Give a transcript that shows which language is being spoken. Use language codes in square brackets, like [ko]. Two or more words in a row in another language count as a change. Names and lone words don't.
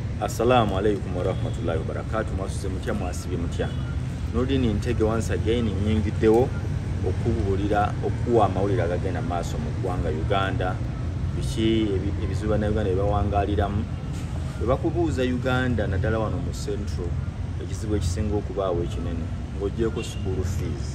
[ar] السلام عليكم ورحمة الله وبركاته. [lg] Mwasuze mutya mwasibye mutya. Nodini Ntege [en] once again [lg] nyingiddewo okubulira okuwa amawulire agagenda maaso mu ggwanga Uganda. Biki ebizibu na Uganda ebibawangaliramu. Webakubuuza Uganda naddala wano mu Central ekizibu ekisinga okubaawo ekinene ng'oggyeko [en] school fees.